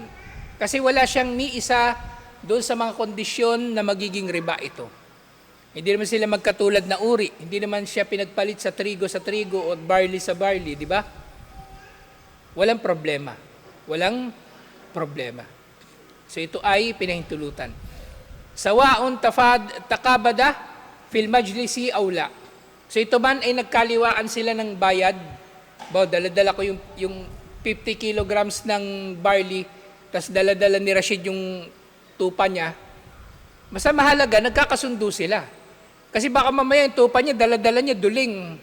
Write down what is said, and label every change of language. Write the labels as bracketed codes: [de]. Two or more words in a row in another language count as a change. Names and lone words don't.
[tl] Kasi wala siyang ni isa doon sa mga kondisyon na magiging riba ito. Hindi naman sila magkatulad na uri. Hindi naman siya pinagpalit sa trigo o barley sa barley, di ba? Walang problema. Walang problema. So ito ay pinahintulutan. [ar] سواء تقابضا في المجلس أولا. [tl] So ito man ay nagkaliwaan sila ng bayad. Dala-dala ko yung 50 kilograms ng barley, tas dala-dala ni Rashid yung tupa niya. Basta mahalaga, nagkakasundo sila. Kasi baka mamaya yung tupa niya, dala-dala niya duling.